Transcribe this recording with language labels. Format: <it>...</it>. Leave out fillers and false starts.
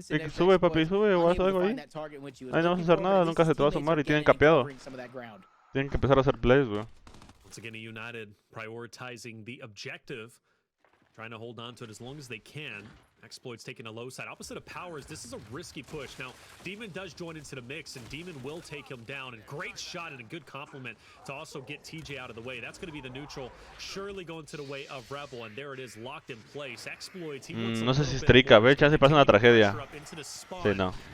<es>Sube, papi, sube, o haz algo ahí. Ahí no vas a hacer nada, nunca se te va a asomar y tienen capeado. Tienen que empezar a hacer plays, güey.</es> <en>Once again, eUnited prioritizing the objective, trying to hold on to it as long as they can. Exploits taking a low side. Opposite of Powers, this is a risky push. Now, Demon does join into the mix, and Demon will take him down. And great shot and a good compliment to also get TJ out of the way. That's going to be the neutral, surely going to the way of Rebel. And there it is, locked in place. Exploits.</en> <es>No sé si es trica, ve, ya se pasa una tragedia. Sí, no.</es>